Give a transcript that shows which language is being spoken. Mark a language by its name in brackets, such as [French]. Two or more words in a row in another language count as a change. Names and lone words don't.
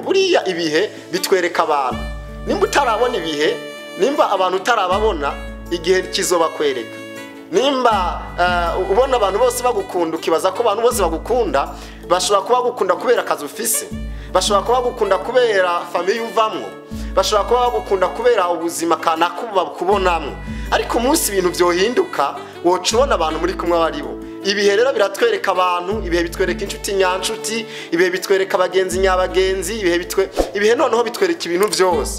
[Rundi] Buriya ibihe bitwereka abantu, nimba utarabona ibihe, nimba abantu utarababona, igihe kizoba kwereka. Nimba ubona abantu bose bagukunda, ukibaza ko abantu bose bagukunda, bashobora kuba bagukunda kubera akazi ufise, bashobora kuba bagukunda kubera famille uvamwo, bashobora kuba bagukunda kubera ubuzima kanaka bakubonamwo, ariko umunsi ibintu byohinduka woca ubona abantu muri kumwe baribo. Ibihe rero biratwereka abantu, ibihe bitwereka inshuti nyanshuti, ibihe bitwereka abagenzi nyabagenzi, ibihe noneho bitwereka ibintu byose.